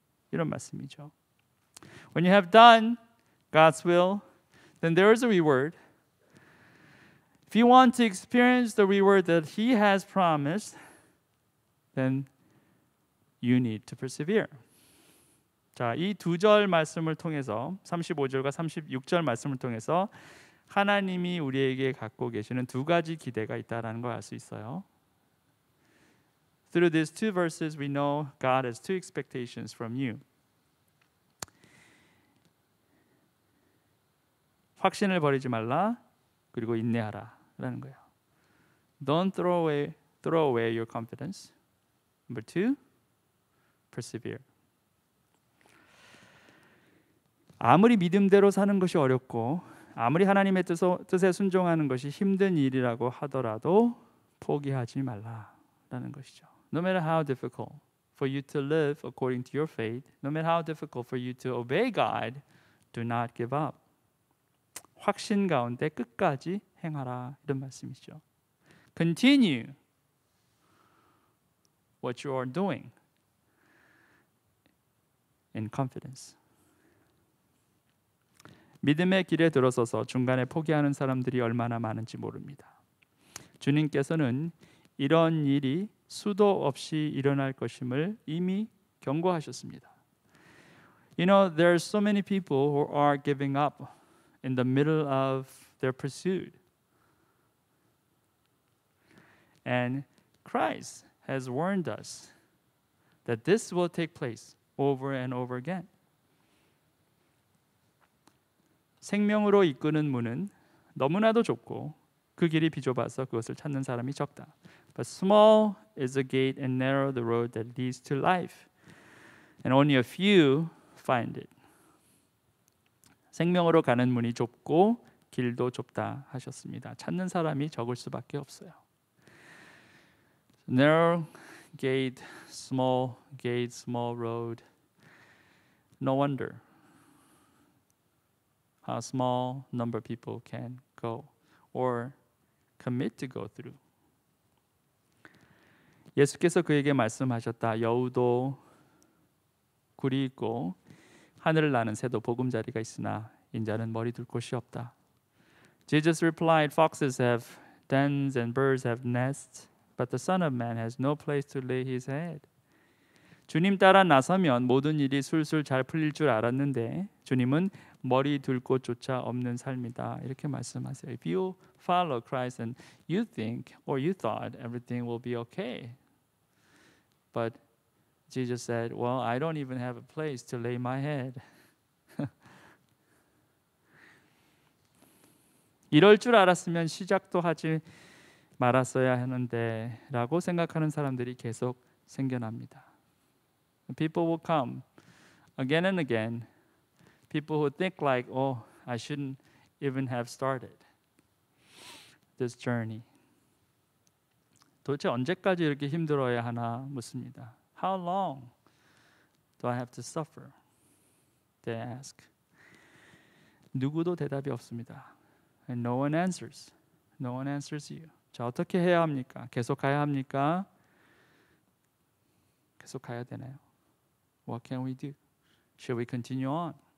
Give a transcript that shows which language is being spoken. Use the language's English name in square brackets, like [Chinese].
[Korean] 이런 말씀이죠. [English] When you have done God's will, then there is a reward. If you want to experience the reward that He has promised, then you need to persevere. [Korean] 자, 이 두 절 말씀을 통해서 35절과 36절 말씀을 통해서 하나님이 우리에게 갖고 계시는 두 가지 기대가 있다라는 걸 알 수 있어요. [English] Through these two verses, we know God has two expectations from you. [Korean] 확신을 버리지 말라, 그리고 인내하라라는 거예요. [English] Don't throw away your confidence. Number two, persevere. [Korean] 아무리 믿음대로 사는 것이 어렵고 아무리 하나님의 뜻에 순종하는 것이 힘든 일이라고 하더라도 포기하지 말라라는 것이죠. [English] No matter how difficult for you to live according to your faith, no matter how difficult for you to obey God, do not give up. [Korean] 확신 가운데 끝까지 행하라, 이런 말씀이죠. [English] Continue what you are doing in confidence. [Korean] 믿음의 길에 들어서서 중간에 포기하는 사람들이 얼마나 많은지 모릅니다. 주님께서는 이런 일이 수도 없이 일어날 것임을 이미 경고하셨습니다. [English] You know, there are so many people who are giving up in the middle of their pursuit. And Christ has warned us that this will take place over and over again. [Korean] 생명으로 이끄는 문은 너무나도 좁고 그 길이 비좁아서 그것을 찾는 사람이 적다. [English] But small is the gate and narrow the road that leads to life, and only a few find it. [Korean] 생명으로 가는 문이 좁고 길도 좁다 하셨습니다. 찾는 사람이 적을 수밖에 없어요. [English] Narrow gate, small road. No wonder how small number of people can go or commit to go through. [Korean] 예수께서 그에게 말씀하셨다. 여우도 굴이 있고 하늘을 나는 새도 보금자리가 있으나 인자는 머리 둘 곳이 없다. [English] Jesus replied, Foxes have dens and birds have nests, but the Son of Man has no place to lay his head. [Korean] 주님 따라 나서면 모든 일이 술술 잘 풀릴 줄 알았는데 주님은 머리 둘 곳조차 없는 삶이다. 이렇게 말씀하세요. [English] If you follow Christ and you think or you thought everything will be okay, but Jesus said, well, I don't even have a place to lay my head. [Korean] 이럴 줄 알았으면 시작도 하지 말았어야 하는데 라고 생각하는 사람들이 계속 생겨납니다. [English] People will come again and again. People who think like, oh, I shouldn't even have started this journey. [Korean] 도대체 언제까지 이렇게 힘들어야 하나 묻습니다. [English] How long do I have to suffer? They ask. [Korean] 누구도 대답이 없습니다. [English] And no one answers. No one answers you. [Korean] 자, 어떻게 해야 합니까? 계속 가야 합니까? 계속 가야 되나요? [English] What can we do? Should we continue on?